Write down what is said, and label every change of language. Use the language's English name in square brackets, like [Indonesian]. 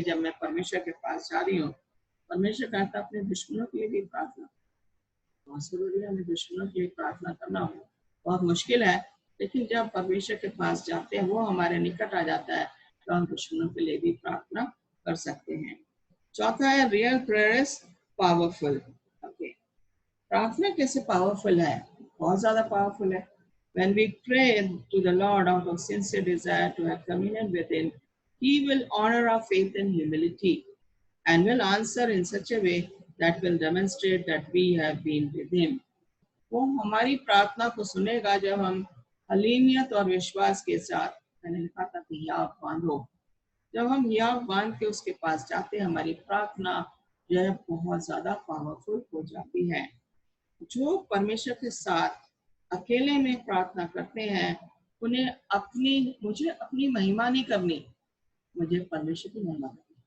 [Hindi] जब मैं परमेश्वर के पास जा रही हूँ, परमेश्वर कहता है अपने दुश्मनों के लिए भी प्रार्थना। बहुत जरूरी है हमें दुश्मनों के लिए प्रार्थना करना। बहुत मुश्किल है, लेकिन जब परमेश्वर के पास जाते हैं, वो हमारे निकट आ जाता है, तो हम दुश्मनों के लिए भी प्रार्थना कर सकते हैं। चौथा है [English] Real prayer is powerful. [Hindi] Okay, प्रार्थना कैसे पावरफुल है? बहुत ज्यादा पावरफुल है। [English] When we pray to the Lord out of sincere desire to have communion with Him, He will honor our faith and humility and will answer in such a way that will demonstrate that we have been with Him. [Hindi] वो हमारी प्रार्थना को सुनेगा जब हम हलीमियत और विश्वास के साथ, मैंने लिखा था कि हियाव बांधो, जब हम हियाव बांध के उसके पास जाते हैं, हमारी प्रार्थना जो है बहुत ज्यादा पावरफुल हो जाती है। जो परमेश्वर के साथ अकेले में प्रार्थना करते हैं, उन्हें मुझे अपनी महिमा नहीं करनी, मुझे परमेश्वर की महिमा करनी।